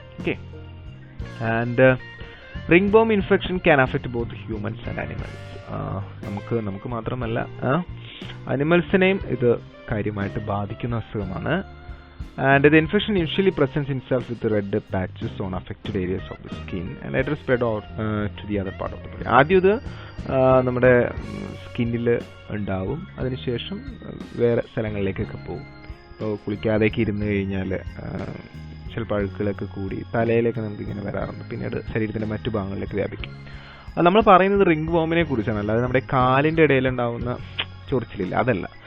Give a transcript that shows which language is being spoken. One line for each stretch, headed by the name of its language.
English: Okay, and ringworm infection can affect both humans and animals.
Malayalam: നമുക്ക് മാത്രമല്ല, അനിമൽസിനെയും ഇത് കാര്യമായിട്ട് ബാധിക്കുന്ന അസുഖമാണ്.
English: And the infection usually presents itself with red patches on affected areas of the skin and later spread out to the other part of the body.
Malayalam: ആദ്യം ഇത് നമ്മുടെ സ്കിന്നിൽ ഉണ്ടാവും, അതിനുശേഷം വേറെ സ്ഥലങ്ങളിലേക്കൊക്കെ പോകും. ഇപ്പോൾ കുളിക്കാതെയൊക്കെ ഇരുന്ന് കഴിഞ്ഞാൽ ചിലപ്പോൾ അഴുക്കുകളൊക്കെ കൂടി തലയിലേക്ക് നമുക്ക് ഇങ്ങനെ വരാറുണ്ട്. പിന്നീട് ശരീരത്തിൻ്റെ മറ്റു ഭാഗങ്ങളിലേക്ക് വ്യാപിക്കും. അത് നമ്മൾ പറയുന്നത് റിംഗ് വോമിനെ കുറിച്ചാണ്, അല്ലാതെ നമ്മുടെ കാലിൻ്റെ ഇടയിലുണ്ടാവുന്ന ചൊറിച്ചിലില്ല, അതല്ല.